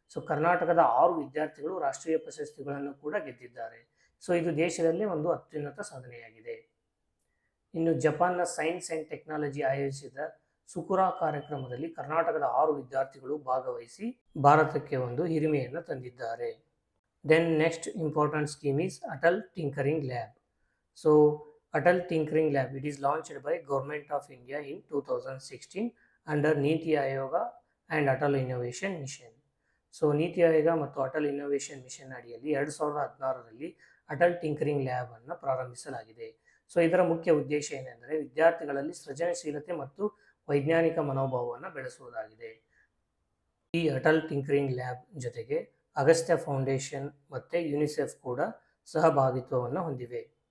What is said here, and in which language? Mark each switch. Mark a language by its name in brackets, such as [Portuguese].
[Kannada] ಕರ್ನಾಟಕದ 6 ವಿದ್ಯಾರ್ಥಿಗಳು ರಾಷ್ಟ್ರೀಯ ಪ್ರಶಸ್ತಿಗಳನ್ನು ಕೂಡ ಗೆದ್ದಿದ್ದಾರೆ. ಇದು ದೇಶದಲ್ಲೇ ಒಂದು ಅತ್ಯುನ್ನತ ಸಾಧನೆಯಾಗಿದೆ. ಇನ್ನು ಜಪಾನ್ನ ಸೈನ್ಸ್ ಆ್ಯಂಡ್ ಟೆಕ್ನಾಲಜಿ ಆಯೋಜಿಸಿದ ಸುಕುರಾ ಕಾರ್ಯಕ್ರಮದಲ್ಲಿ ಕರ್ನಾಟಕದ 6 ವಿದ್ಯಾರ್ಥಿಗಳು ಭಾಗವಹಿಸಿ ಭಾರತಕ್ಕೆ ಒಂದು ಹಿರಿಮೆಯನ್ನು ತಂದಿದ್ದಾರೆ. [English] Then next important scheme is Atal Tinkering Lab. Atal Tinkering Lab, it is launched by Government of India in 2016 under Niti Ayoga and Atal innovation mission. [Kannada] So NITI Aayog ಮತ್ತು ಅಟಲ್ ಇನ್ನೋವೇಷನ್ ಮಿಷನ್ ಅಡಿಯಲ್ಲಿ 2016ರಲ್ಲಿ ಅಟಲ್ ಟಿಂಕರಿಂಗ್ ಲ್ಯಾಬ್ ಅನ್ನು ಪ್ರಾರಂಭಿಸಲಾಗಿದೆ. ಸೊ ಇದರ ಮುಖ್ಯ ಉದ್ದೇಶ ಏನೆಂದರೆ ವಿದ್ಯಾರ್ಥಿಗಳಲ್ಲಿ ಸೃಜನಶೀಲತೆ ಮತ್ತು ವೈಜ್ಞಾನಿಕ ಮನೋಭಾವವನ್ನು ಬೆಳೆಸುವುದಾಗಿದೆ. ಈ ಅಟಲ್ ಟಿಂಕರಿಂಗ್ ಲ್ಯಾಬ್ ಜೊತೆಗೆ ಅಗಸ್ತ್ಯ ಫೌಂಡೇಶನ್ ಮತ್ತು ಯುನಿಸೆಫ್ ಕೂಡ ಸಹಭಾಗಿತ್ವವನ್ನು ಹೊಂದಿವೆ.